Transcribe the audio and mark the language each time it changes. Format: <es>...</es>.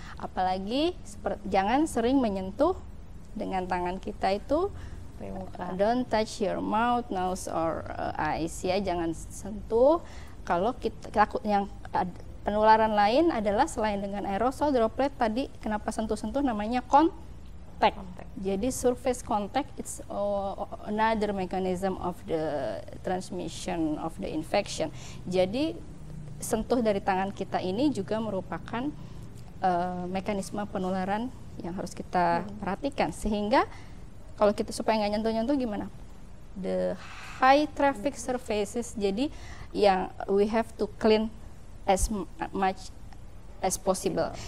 <id>Apalagi jangan sering menyentuh dengan tangan kita itu.</id> <en>Don't touch your mouth, nose, or eyes ya,</en> <id>jangan sentuh. Kalau kita yang penularan lain adalah selain dengan aerosol, droplet tadi, kenapa sentuh-sentuh namanya contact.</id> <en>Jadi surface contact it's another mechanism of the transmission of the infection.</en> <id>Jadi sentuh dari tangan kita ini juga merupakan mekanisme penularan yang harus kita perhatikan. Sehingga kalau kita supaya nggak nyentuh-nyentuh gimana?</id> <en>the high traffic surfaces,</en> <id>jadi yang</id> <en>we have to clean as much as possible.</en>